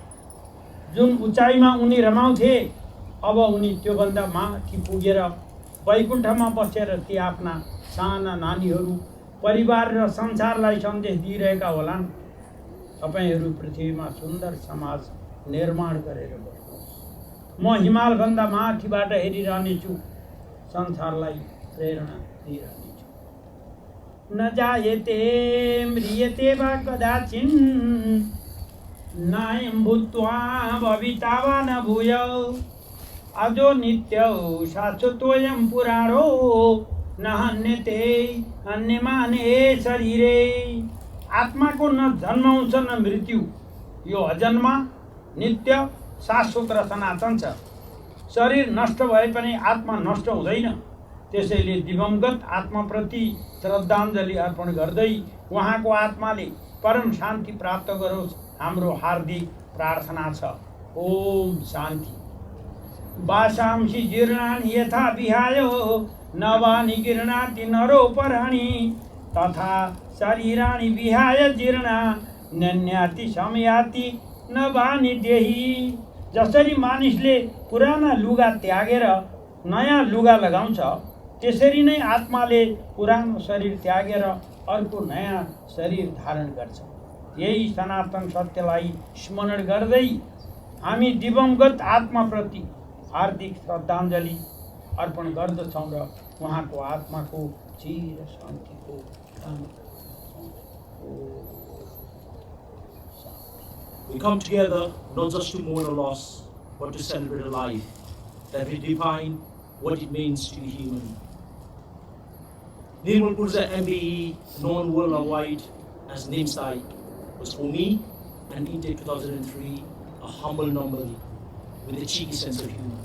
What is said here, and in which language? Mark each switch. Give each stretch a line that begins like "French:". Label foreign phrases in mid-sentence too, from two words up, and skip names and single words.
Nepali: जुन उचाइमा उनी रमाउँथे, अब उनी त्योभन्दा माथि पुगेर वैकुण्ठमा बसेर ती आफ्ना साना नानीहरू, परिवार र संसारलाई सन्देश दिइरहेका होलान्। तपाईहरू पृथ्वीमा सुन्दर समाज निर्माण गरेर बस्नुहोस्। म हिमालभन्दा माथिबाट हेरिरहनेछु, संसारलाई प्रेरणा दिइरहनेछु।
Sanskrit: न जायते म्रियते वा कदाचिन्, नायं भूत्वा भविता वा न भूयौ, अजो नित्यौ शाश्वतोऽयं पुराणो, न हन्यते हन्यमाने शरीरे।
Nepali: आत्माको न जन्माउँछ न मृत्यु, यो अजन्मा, नित्य, शाश्वत र सनातन छ। शरीर नष्ट भए पनि आत्मा नष्ट हुँदैन। त्यसैले दिवंगत आत्माप्रति श्रद्धाञ्जली अर्पण गर्दै उहाँको आत्माले परम शान्ति प्राप्त गरोस्, हाम्रो हार्दिक प्रार्थना छ। ओम शान्ति।
Sanskrit: वासांसि जीर्णानि यथा विहायो, नवानि गृह्णाति नरोपराणि, तथा शरीराणि विहाय जीर्णा, नन्याति समयाति नवानि देहि।
Nepali: जसरी मानिसले पुराना लुगा त्यागेर नयाँ लुगा लगाउँछ, त्यसरी नै आत्माले पुरानो शरीर त्यागेर अर्को नयाँ शरीर धारण गर्छ। यही सनातन सत्यलाई स्मरण गर्दै हामी दिवंगत आत्माप्रति हार्दिक श्रद्धाञ्जली अर्पण गर्दछौँ र उहाँको आत्माको चिर शान्तिको कामना गर्दछौँ।
English: We come together not just to mourn a loss, but to celebrate a life that redefine what it means to be human. Nirmal Purja MBE, known worldwide as Nims Dai, was for me and intake 2003 a humble nobody with a cheeky sense of humor.